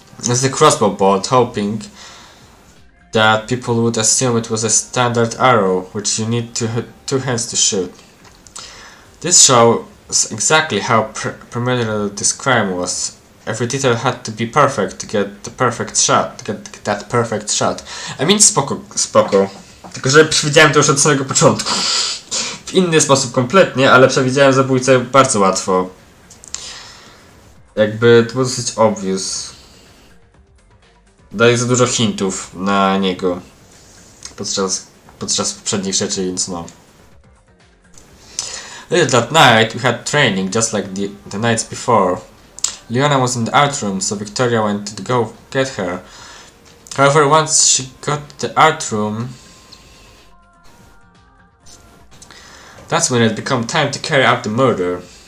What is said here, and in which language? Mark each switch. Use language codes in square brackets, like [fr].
[en] As the crossbow bolt, hoping that people would assume it was a standard arrow, which you need two hands to shoot. This shows exactly how premeditated this crime was. Every detail had to be perfect to get the perfect shot, to get that perfect shot. I mean, spoko. [pl] Tylko, że przewidziałem to już od samego początku. W inny sposób kompletnie, ale przewidziałem zabójcę bardzo łatwo. Jakby to było dosyć obvious. Daje za dużo hintów na niego podczas poprzednich rzeczy, więc no. [en] Later that night we had training just like the nights before. Leona was in the art room, so Victoria went to go get her. However, once she got to the art room, that's when it became time to carry out the murder.